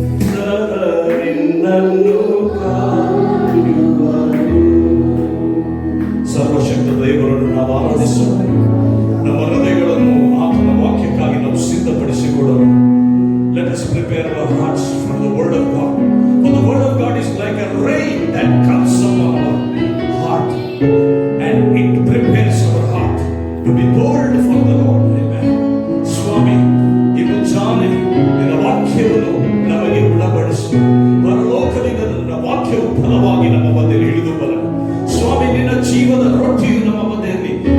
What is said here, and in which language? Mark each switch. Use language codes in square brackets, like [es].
[kn] ಸದಾ ನಿನ್ನನ್ನು ಕಾಯುವನು. ಸರ್ವಶಕ್ತ ದೇವರನ್ನು ನಾವು ಆರಾಧಿಸೋಣ. ನಮ್ಮ ಹೃದಯಗಳನ್ನು ಆತನ ವಾಕ್ಯಕ್ಕಾಗಿ ನಾವು ಸಿದ್ಧಪಡಿಸಿಕೊಳ್ಳೋಣ. [en] Let us prepare our hearts for the word of God. For the word of God is like a rain that comes upon our heart, and it prepares our heart to be bold for the Lord. Amen. [kn] ಸ್ವಾಮಿ, ಈ ಮುಂಜಾನೆ ನಿನ್ನ ವಾಕ್ಯವನ್ನು ನಮಗೆ ಉಣಬಡಿಸು. ಪರಲೋಕದಿಂದ ನನ್ನ ವಾಕ್ಯವು ಫಲವಾಗಿ ನಮ್ಮ ಮಧ್ಯದಲ್ಲಿ ಇಳಿದು ಬರಲಿ. ಸ್ವಾಮಿ, ನಿನ್ನ ಜೀವದ ರೊಟ್ಟಿಯು ನಮ್ಮ ಮಧ್ಯದಲ್ಲಿ